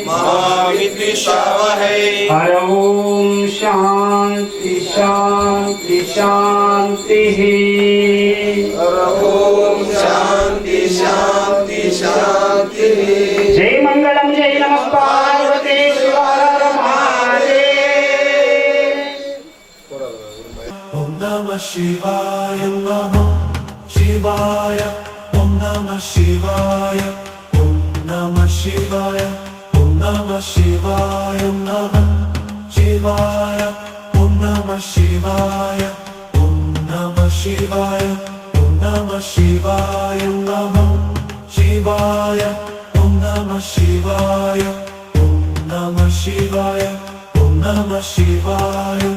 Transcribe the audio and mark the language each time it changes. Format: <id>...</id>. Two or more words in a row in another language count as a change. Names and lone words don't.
<sa>ಹರ ಓಂ ಶಾಂತಿ ಶಾಂತಿ ಶಾಂತಿ. ಜೈ ಮಂಗಳಂ, ಜೈ ನಮಃ ಪಾರ್ವತಿ ಶಿವಾಯ ಮಹಾದೇವ. ಓಂ ನಮಃ ಶಿವಾಯ, ನಮಃ ಶಿವಾಯ, ಓಂ ನಮಃ ಶಿವಾಯ, ಓಂ ನಮಃ ಶಿವಾಯ, ಓಂ ನಮಃ ಶಿವಾಯ, ನಮಃ ಶಿವಾಯ, ಓಂ ನಮಃ ಶಿವಾಯ, ಓಂ ನಮಃ ಶಿವಾಯ, ಓಂ ನಮಃ ಶಿವಾಯ, ನಮಃ ಶಿವಾಯ, ಓಂ ನಮಃ ಶಿವಾಯ, ಓಂ ನಮಃ ಶಿವಾಯ, ಓಂ ನಮಃ ಶಿವಾಯ.</sa>